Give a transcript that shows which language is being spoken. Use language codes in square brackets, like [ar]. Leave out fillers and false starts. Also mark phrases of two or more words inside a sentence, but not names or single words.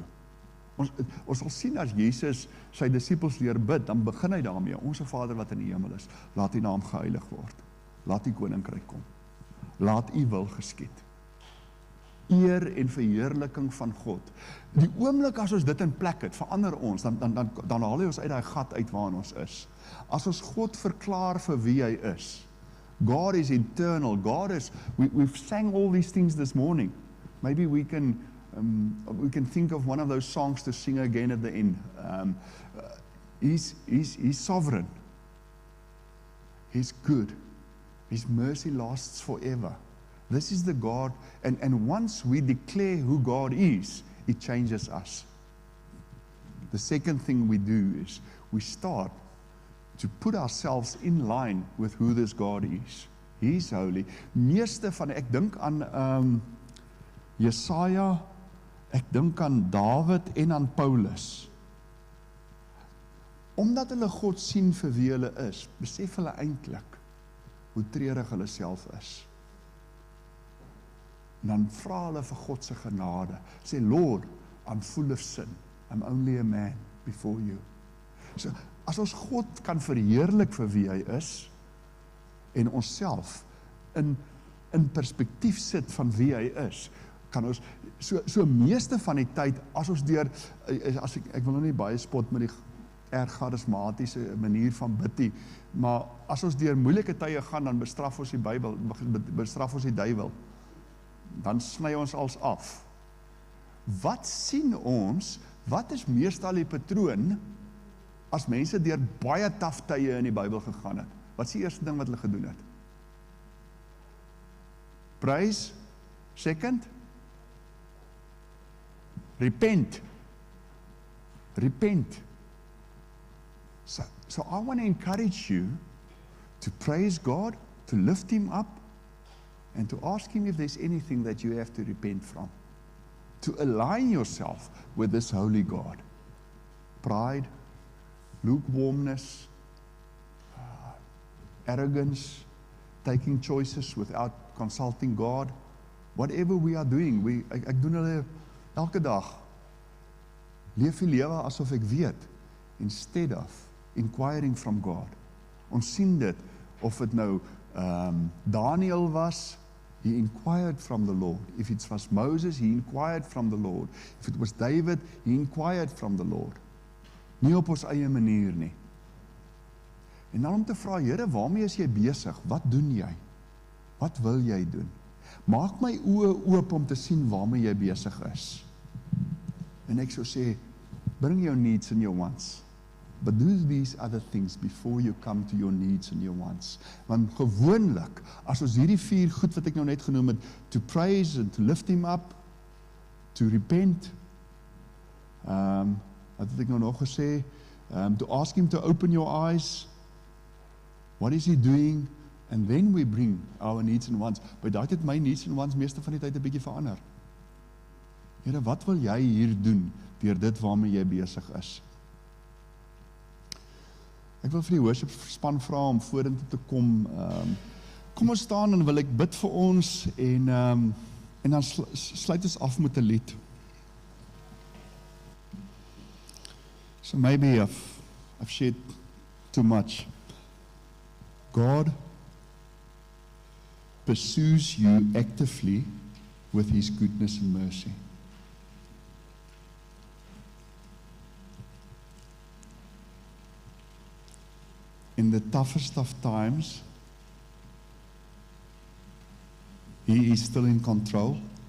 [af] Ons sal sien as Jesus sy disippels leer bid, dan begin hy daarmee, Onse Vader wat in die hemel is, laat u naam geheilig word, laat u koninkryk kom, laat u wil geskied. Eer en verheerliking van God. Die oomblik as ons dit in plek het, verander ons, dan haal hy ons uit die gat uit waarin ons is. As ons God verklaar vir wie hy is, [en] God is eternal, God is, we've sang all these things this morning. Maybe we can think of one of those songs to sing again at the end. He's sovereign. He's good. His mercy lasts forever. This is the God, and once we declare who God is, it changes us. The second thing we do is we start to put ourselves in line with who this God is. He's holy. [af] Meeste van, ek dink aan Jesaja, ek dink aan Dawid en aan Paulus. Omdat hulle God sien vir wie hulle is, besef hulle eintlik hoe treurig hulle self is. En dan vra hulle vir God se genade. Sê, [en] Lord, I'm full of sin. I'm only a man before you. So, [af] as ons God kan verheerlik vir wie hy is, en onsself in perspektief sit van wie hy is, kan ons, so meeste van die tyd, as ons deur, ek wil nou nie baie spot met die erg charismatiese manier van bid nie, maar as ons deur moeilike tye gaan, dan bestraf ons die Bybel, bestraf ons die duiwel, dan sny ons als af. Wat sien ons, wat is meestal die patroon, as mense deur baie taaf tye in die Bybel gegaan het? Wat is die eerste ding wat hulle gedoen het? [en] Praise. Second? Repent. Repent. So I want to encourage you to praise God, to lift him up, and to ask him if there's anything that you have to repent from. To align yourself with this holy God. Pride, lukewarmness, arrogance, taking choices without consulting God. Whatever we are doing, [af] ek doen hulle elke dag. Leef die lewe asof ek weet, [en] instead of inquiring from God. [af] Ons sien dit, of het nou Daniel was, [en] he inquired from the Lord. If it was Moses, he inquired from the Lord. If it was David, he inquired from the Lord. [af] Nie op ons eie manier nie. En dan om te vra, Here, waarmee is jy besig? Wat doen jy? Wat wil jy doen? Maak my oë oop om te sien waarmee jy besig is. En ek sou sê, [en] bring your needs and your wants. But do these other things before you come to your needs and your wants. [af] Want gewoonlik, as ons hierdie 4 goed wat ek nou net genoem het, [en] to praise and to lift him up, to repent, [af] wat het ek nou nog gesê, [en] to ask him to open your eyes, what is he doing, and then we bring our needs and wants. [af] By daai het my [en] needs and wants [af] meeste van die tyd 'n bietjie verander. Here, wat wil jy hier doen, deur dit waarmee jy besig is? Ek wil vir die worship span vra om vorentoe te kom. Kom ons staan en wil ek bid vir ons, en dan sluit ons af met 'n lied. [en] So maybe I've shared too much. God pursues you actively with his goodness and mercy. In the toughest of times, he is still in control.